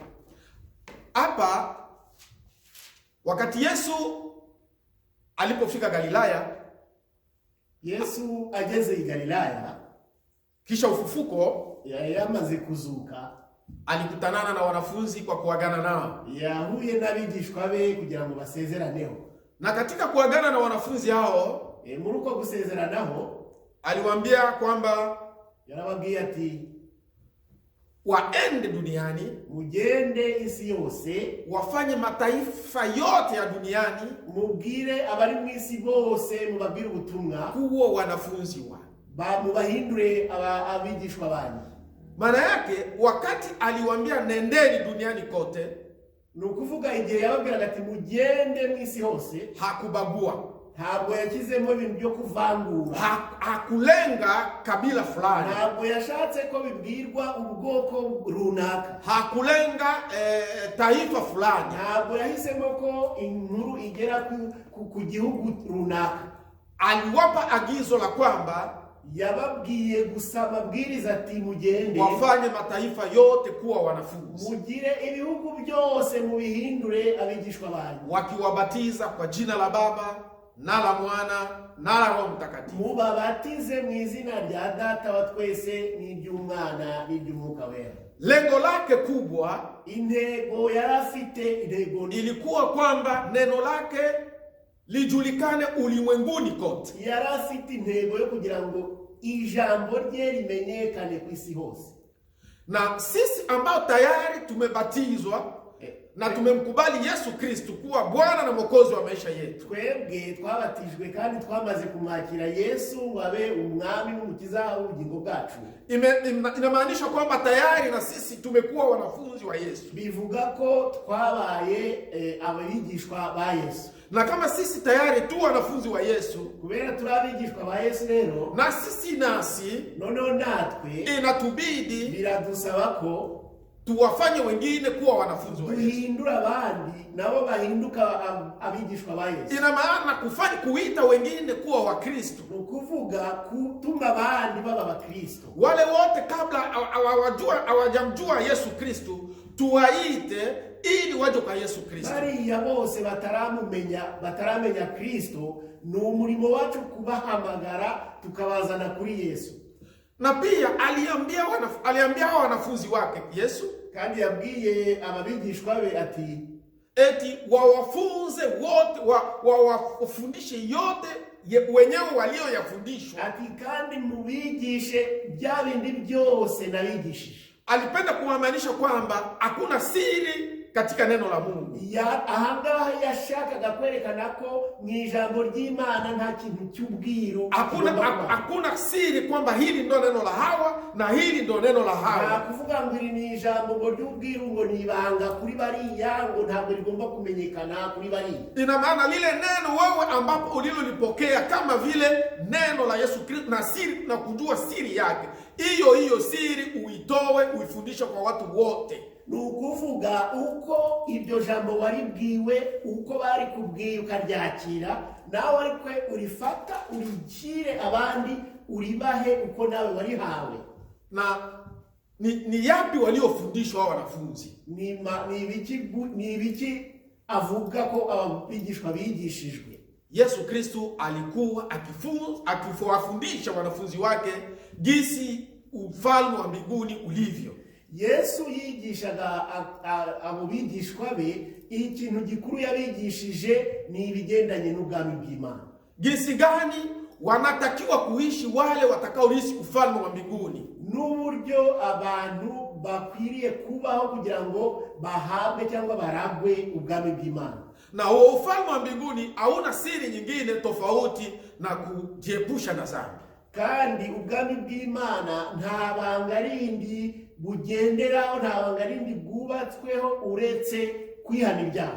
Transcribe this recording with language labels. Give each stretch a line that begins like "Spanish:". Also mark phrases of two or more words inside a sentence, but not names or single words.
Swahili: Hapa wakati Yesu alipofika Galilaya,
Kinyarwanda: Yesu ageze i Galilaya
Swahili: kisha ufufuko,
Kinyarwanda: yamaze kuzuka,
Swahili: alikutanana na wanafunzi kwa kuagana nao.
Kinyarwanda: Yahuye n'abigishwa be kugira ngo basezeraneho.
Swahili: Na katika kuagana na wanafunzi hao,
Kinyarwanda: muri uko gusezeranaho
Swahili: aliwaambia kwamba
Kinyarwanda: yarababwiye ati
Swahili: waende duniani,
Kinyarwanda: mugende isi yose,
Swahili: wafanye mataifa yote ya duniani
Kinyarwanda: mubwire abari mu isi bose, mubabwire ubutumwa,
Swahili: kuwa wanafunzi wangu.
Kinyarwanda: Mubahindure abigishwa banyu.
Swahili: Maana yake wakati aliwaambia nendeni duniani kote,
Kinyarwanda: nukuvuga igihe yababwiraga ati mugende mu isi hose,
Swahili: hakubagua,
Kinyarwanda: ntabwo yakizemo ibintu byo kuvangura,
Swahili: hakulenga kabila fulani,
Kinyarwanda: ntabwo yashatse ko bibwirwa ubwoko runaka,
Swahili: hakulenga taifa fulani,
Kinyarwanda: ntabwo yahisemo ko inkuru igera ku gihugu runaka.
Swahili: Aliwapa agizo la kwamba
Kinyarwanda: yababwiye gusa mabwiriza ati mugende,
Swahili: wafanye mataifa yote kuwa wanafunzi,
Kinyarwanda: mugire ibihugu byose mubihindure abigishwa banyu,
Swahili: wakiwabatiza kwa jina la Baba na la Mwana na la Roho Mtakatifu,
Kinyarwanda: mubabatize mu izina rya Data wa twese n'iry'Umwana n'iry'Umwuka wera.
Swahili: Lengo lake kubwa,
Kinyarwanda: intego yarafite, intego
Swahili: ilikuwa kwamba neno lake lijulikane ulimwenguni kote.
Kinyarwanda: Yarafite intego yo kugira ngo ijambo rye rimenyekane ku isi hose.
Swahili: Na sisi ambao tayari tumebatizwa na tumemkubali Yesu Kristo kuwa Bwana na Mwokozi wa maisha yetu,
Kinyarwanda: twebwe twabatijwe kandi twamaze kumwakira Yesu ngo abe umwami n'umukiza w'ubugingo bwacu,
Swahili: inamaanisha kwamba tayari na sisi tumekuwa wanafunzi wa Yesu.
Kinyarwanda: Bivuga ko twabaye abigishwa ba Yesu.
Swahili: Na kama sisi tayari tu wanafunzi wa Yesu,
Kinyarwanda: kubera turabigishwa ba Yesu rero,
Swahili: na sisi nasi
Kinyarwanda: noneho natwe
Swahili: inatubidi
Kinyarwanda: biradusaba ko
Swahili: tuwafanye wengine kuwa wanafunzi wa Yesu,
Kinyarwanda: duhindura abandi nabo bahinduka abigishwa ba Yesu.
Swahili: Ina maana kuita wengine kuwa wa Kristo,
Kinyarwanda: ukuvuga kutuma abandi baba ba Kristo.
Swahili: Wale wote kabla hawajamjua Yesu Kristo tuwaite ili waje kwa Yesu Kristo.
Kinyarwanda: Bariya bose bataramenya Kristo, ni umurimo wacu kubahamagara tukabazana kuri Yesu.
Swahili: Na pia aliambia wanafunzi wake Yesu,
Kinyarwanda: kandi yabwiye ababigishwa be ati
Swahili: eti wawafunze wote, wawafundishe yote wenyewe walioyafundishwa,
Kinyarwanda: ati kandi mubigishe bya bindi byose nabigishije.
Swahili: Alipenda kumaanisha kwamba hakuna siri katika neno la Mungu.
Kinyarwanda: Ahangaha yashakaga kwerekana ko mu ijambo ry'Imana nta kintu cy'ubwiru,
Swahili: hakuna siri kwamba hili ndo neno la Hawa na hili ndo neno la Hawa.
Kinyarwanda: Na kuvuga ngo iri ni ijambo ngo ry'ubwiru ngo nibanga kuri bariya ngo ntabwo rigomba kumenyekana kuri bariya.
Swahili: Ina maana lile neno wewe ambapo ulilolipokea kama vile neno la Yesu Kristo na siri na kujua siri yake, hiyo siri uitoe uifundishe kwa watu wote.
Kinyarwanda: Nukuvuga uko ibyo jambo waribwiwe, uko bari kubwiye ukaryakira, nawe ariko urifata urigire abandi, uribahe uko nawe warihawe.
Swahili: Na ni yapi waliofundishwa wanafunzi?
Kinyarwanda: Ni ibiki avuga ko abigishwa bigishijwe?
Swahili: Yesu Kristo alikuwa akiwafundisha wanafunzi wake jinsi ufalme wa mbinguni ulivyo.
Kinyarwanda: Yesu yigishaga abo bigishwa be ikintu gikuru yabigishije ni ibigendanye n'ubwami bw'Imana.
Swahili: Jinsi gani wanatakiwa kuishi wale watakaoishi ufalme wa mbinguni,
Kinyarwanda: n'uburyo abantu bakwiriye kubaho kugira ngo bahabwe cyangwa baragwe ubwami bw'Imana.
Swahili: Na huo ufalme wa mbinguni hauna siri nyingine tofauti na kujiepusha na dhambi.
Kinyarwanda: Kandi ubwami bw'Imana nta banga rindi bugenderaho, nta banga rindi bwubatsweho uretse kwihana ibyaha.